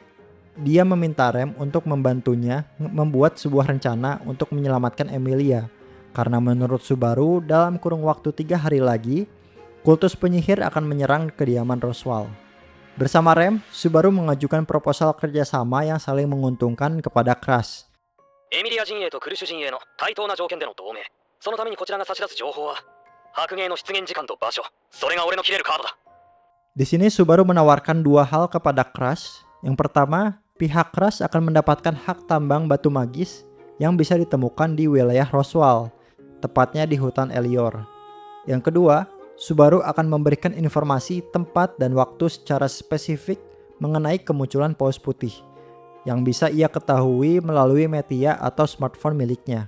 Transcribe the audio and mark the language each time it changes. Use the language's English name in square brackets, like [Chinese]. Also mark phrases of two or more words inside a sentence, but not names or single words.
[Indonesian] Dia meminta Rem untuk membantunya membuat sebuah rencana untuk menyelamatkan Emilia. Karena menurut Subaru, dalam kurun waktu 3 hari lagi, kultus penyihir akan menyerang kediaman Roswell. Bersama Rem, Subaru mengajukan proposal kerjasama yang saling menguntungkan kepada Crash. [Japanese] エミリア陣営とクルシュ陣営の対等な条件での同盟。そのためにこちらが差し出す情報は白芸の出現時間と場所。それが俺の切れるカードだ。 [Indonesian] Di sini Subaru menawarkan 2 hal kepada Crash. Yang pertama, pihak Crash akan mendapatkan hak tambang batu magis yang bisa ditemukan di wilayah Roswell, tepatnya di hutan Elior. Yang kedua, Subaru akan memberikan informasi tempat dan waktu secara spesifik mengenai kemunculan paus putih yang bisa ia ketahui melalui media atau smartphone miliknya.